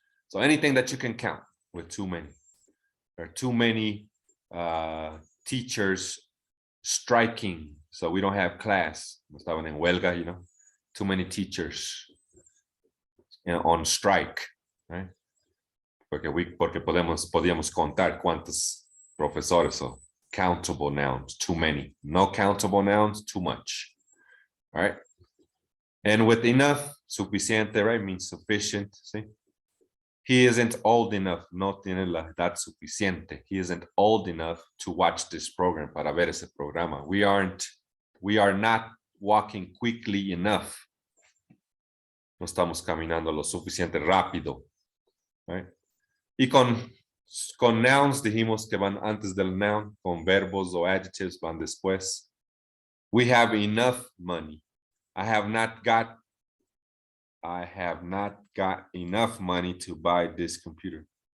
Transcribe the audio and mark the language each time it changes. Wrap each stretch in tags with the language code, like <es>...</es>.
<en>So anything that you can count with too many. There are too many teachers striking, so we don't have class.</en> <es>Estaban en huelga,</es> <en>you know. Too many teachers on strike, right?</en> <es>Porque podíamos contar cuántos profesores.</es> <en>So countable nouns, too many. No countable nouns, too much. All right. And with enough, suficiente, right, means sufficient. See, he isn't old enough.</en> <es>No tiene la edad suficiente.</es> <en>He isn't old enough to watch this program,</en> <es>para ver ese programa.</es> <en>We are not walking quickly enough.</en> <es>No estamos caminando lo suficiente rápido. Right? Y con nouns dijimos que van antes del noun, con verbos o adjectives van después.</es> <en>We have enough money. I have not got enough money to buy this computer.</en>